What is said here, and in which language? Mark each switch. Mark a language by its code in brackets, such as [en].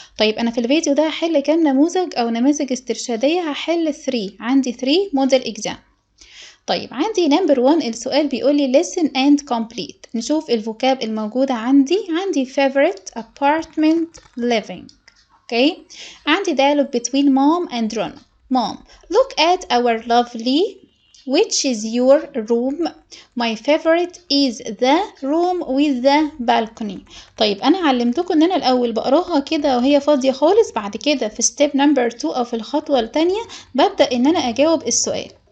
[ar] طيب انا في الفيديو ده هحل كام نموذج او نماذج استرشاديه؟ هحل 3، عندي 3 موديل اكزام. طيب عندي نمبر 1 السؤال بيقول لي [en] listen and complete. [ar] نشوف الفوكاب الموجودة عندي [en] favorite, apartment, living. [ar] اوكي، عندي [en] dialogue between mom and Rona. Mom, look at our lovely, which is your room? My favorite is the room with the balcony. [ar] طيب أنا علمتكم إن أنا الأول بقراها كده وهي فاضية خالص، بعد كده في [en] step number 2 [ar] أو في الخطوة التانية ببدأ إن أنا أجاوب السؤال.